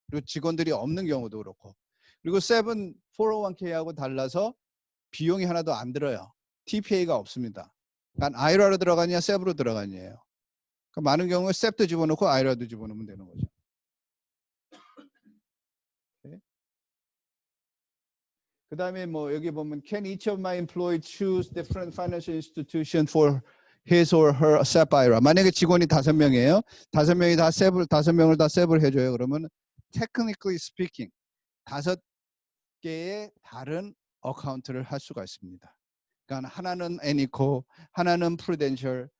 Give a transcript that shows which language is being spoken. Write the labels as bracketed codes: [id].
[ko] 그리고 직원들이 없는 경우도 그렇고. 그리고 셋업은 401k하고 달라서 비용이 하나도 안 들어요. TPA가 없습니다. 그러니까 IRA로 들어가냐 셋업으로 들어가냐예요. 많은 경우에 셋도 집어넣고 IRA도 집어넣으면 되는 거죠. 그 다음에 뭐 여기 보면 [en] Can each of my employees choose different financial institution for his or her SEP IRA? [ko] 만약에 직원이 5명이에요. 5명이 다 셋을 5명을 다 셋을 해줘요. 그러면 [en] technically speaking [ko] 5개의 다른 어카운트를 할 수가 있습니다. 그러니까 하나는 애니코, 하나는 프루덴셜,